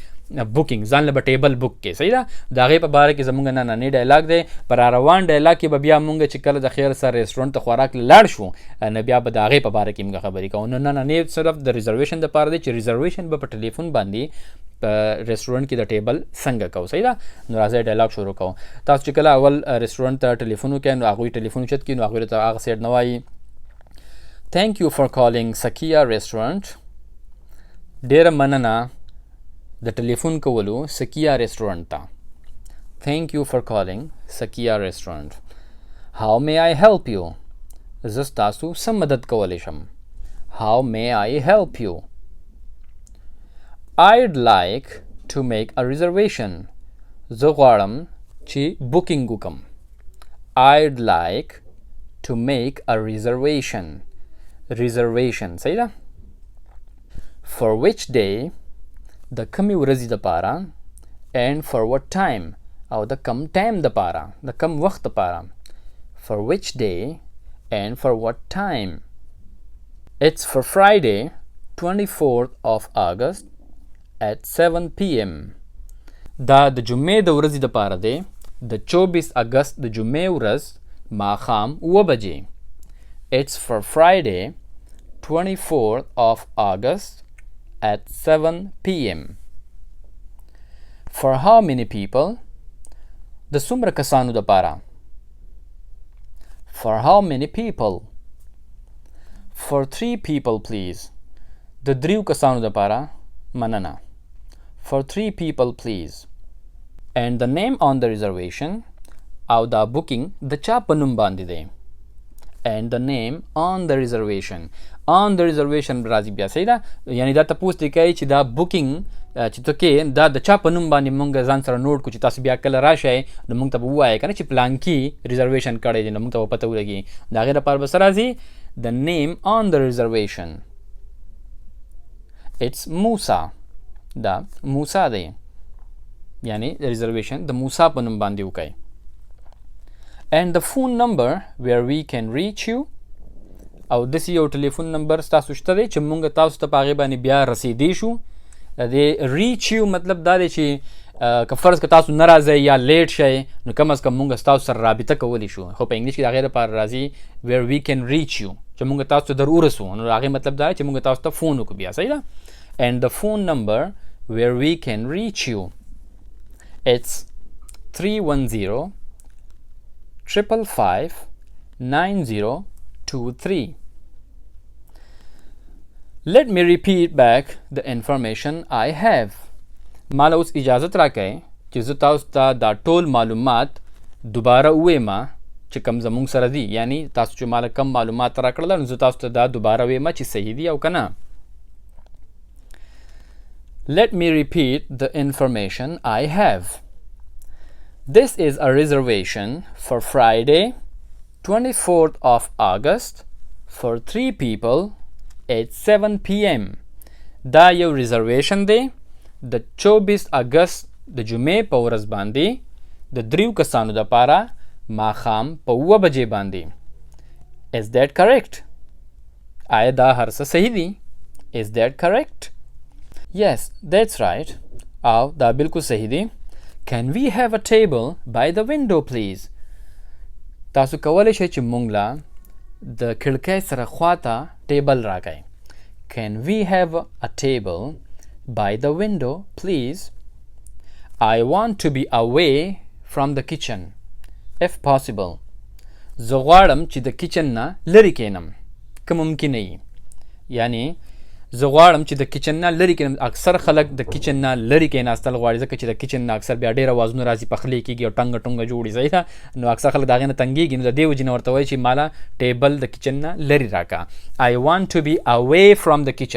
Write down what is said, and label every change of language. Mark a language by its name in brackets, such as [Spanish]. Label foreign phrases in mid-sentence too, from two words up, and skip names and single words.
[Pashto] بوکینګ ځان له [English] table book [Pashto] کې صحیح ده د هغې په باره کې زمونږ نننی ډایلاګ دی پر روان ډایلاګ کې به بیا مونږ چې کله د خیر سره ریسټورنټ ته خوراک لاړ شو نو بیا به د هغې په باره کې مونږ خبرې کوو نو نننی صرف د ریزرویشن دپاره دی چې ریزرویشن به په ټلیفون باندې په ریسټورنټ کې د ټیبل څنګه کوو صحیح ده نو راځئ ډایلاګ شروع کوو تاسو چې کله اول ریسټورنټ ته ټلیفون وکړئ نو هغوی ټلیفون اوچت کړي نو هغوی ته هغه سیډ نه وایي [English] Thank you for calling Sakia Restaurant. [Pashto] ډیره مننه د ټلیفون کولو سکیا ریسټورنټ ته [English] Thank you for calling Sakia Restaurant. How may I help you? [Pashto] زه ستاسو څه مدد کولی شم [English] How may I help you? [Pashto] I'd like to make a reservation. زه غواړم چې بوکینګ وکم [English] I'd like to make a reservation. Reservation [Pashto] صحیح ده [English] For which day [Pashto] د کمې ورځې دپاره [English] and for what time [Pashto] او د کم ټایم دپاره د کم وخت دپاره [English] For which day and for what time It's for Friday 24th of August at 7 p.m. [Pashto] دا د جمعې د ورځې دپاره دی د 24 اګست د جمعې ورځ ماښام 9 بجې [English] It's for Friday 24th of August at 7 p.m. For how many people? [Pashto] د څومره کسانو دپاره [English] For how many people? For 3 people please. [Pashto] د 3 کسانو دپاره مننه [English] For 3 people please. And the name on the reservation [Pashto] او دا بوکینګ د چا په نوم باندې دی [English] And the name on the reservation. On the reservation [Pashto] راځي بیا صحیح ده یعنی دا تپوس دی کوي چې دا بوکینګ چې ته کې دا د چا په نوم باندې مونږ ځان سره نوټ کړو چې تاسو بیا کله راشئ نو مونږ ته به ووایئ که نه چې پلانکي ریزرویشن کړی دی نو مونږ ته به پته ولګي د هغې لپاره به څه راځي [English] The name on the reservation. It's Musa. [Pashto] دا موسی دی یعنی ریزرویشن د موسی په نوم باندې وکئ [English] And the phone number where we can reach you [Pashto] او داسې یو ټلیفون نمبر ستاسو شته دی چې مونږ تاسو ته په هغې باندې بیا رسیدی شو د [English] reach you [Pashto] مطلب دا دی چې که فرض که تاسو نه راځئ یا لیټ شئ نو کم از کم مونږ ستاسو سره رابطه کولی شو خو په انګلیش کې د هغې لپاره راځي [English] where we can reach you [Pashto] چې مونږ تاسو ته در ورسو نو د هغې مطلب دا دی چې مونږ تاسو ته فون وکړو بیا صحیح ده [English] And the phone number where we can reach you it's 310 555 9023 Let me repeat back the information I have. [Pashto] مال اوس اجازت راکئ چې زه تاسو ته دا ټول معلومات دوباره ووایم چې کم زمونږ سره دي یعنی تاسو چې مال کم معلومات راکړل نو زه تاسو ته دا دوباره ووایم چې صحیح دي او که نه [English] Let me repeat the information I have. This is a reservation for Friday 24th of August for 3 people at 7 p.m. [Pashto] دا یو ریزرویشن دی د 24 اګست د جمعې په ورځ باندې د 3 کسانو دپاره ماښام په 9 بجې باندې [English] Is that correct? [Pashto] آیا دا هر څه صحیح دي؟ [English] Is that correct? Yes, that's right. [Pashto] او دا بالکل صحیح دی [English] Can we have a table by the window please? [Pashto] تاسو کولی شئ چې مونږ له د کړکۍ سره خواته ټیبل راکئ [English] Can we have a table by the window please? I want to be away from the kitchen if possible. [Pashto] زه غواړم چې د کچن نه لرې کینم که ممکنه وي یعنی زه غواړم چې د کچن نه لرې کینم اکثر خلک د کچن نه لرې کیناستل غواړي ځکه چې د کچن نه اکثر بیا ډېر اوازونه راځي پخلی کېږي او ټنګه ټونګه جوړي صحیح ده نو اکثر خلک د هغې نه تنګېږي نو د دې وجې نه ورته وایي چې ماله ټیبل د کچن نه لرې راکړه [English] I want to be away from the kitchen.